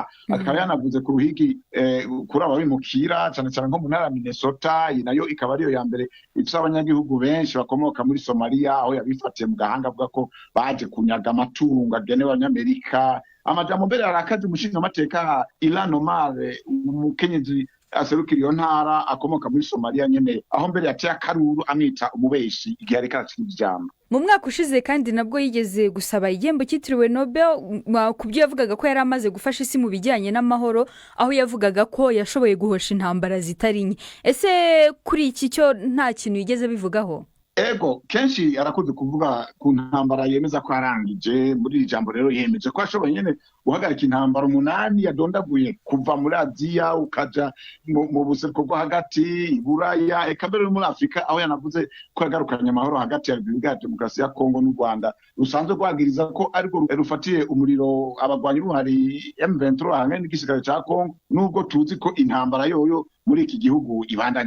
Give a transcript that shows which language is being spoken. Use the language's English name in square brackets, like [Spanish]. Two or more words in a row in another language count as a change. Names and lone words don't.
[Rundi] Akaba yanavuze ku ruhigi kuri ababimukira cyane cyane nko mu ntara ya Minnesota, nayo ikaba ariyo ya mbere ifite abanyagihugu benshi bakomoka muri Somalia, aho yabifatiye mu gahanga avuga ko baje kunyaga amatungo agenewe Abanyamerika. Amajambo mbere arakaje umushingamateka Ilhan Omar, umukenyezi aserukira iyo ntara akomoka muri Somalia nyene, aho mbere yaciye akaruru amwita umubeshi igihe ariko arakina ijambo. Mu mwaka ushize kandi nabwo yigeze gusaba igihembo cyitiriwe Nobel ku byo yavugaga ko yari amaze gufasha isi mu bijyanye n'amahoro, aho yavugaga ko yashoboye guhosha intambara zitari nke. Ese kuri iki cyo nta kintu yigeze bivugaho? Ego kenshi arakunze kuvuga ku ntambara yemeza ko arangije. Muri iri jambo rero yemeje ko ashoboye nyene guhagarika intambara 8 yadondaguye kuva muri Aziya ukaja mu buseruko bwo hagati, Buraya, eka mbere muri Afrika, aho yanavuze ko yagarukanye amahoro hagati ya Repubulika ya Demokarasi ya Kongo n'u Rwanda rusanzwe rwagiriza ko ariko rufatiye umuriro abagwanyi b'uhari M23 hamwe n'igisirikare ca Kongo, nubwo tuzi ko intambara yoyo muri iki gihugu ibandanya.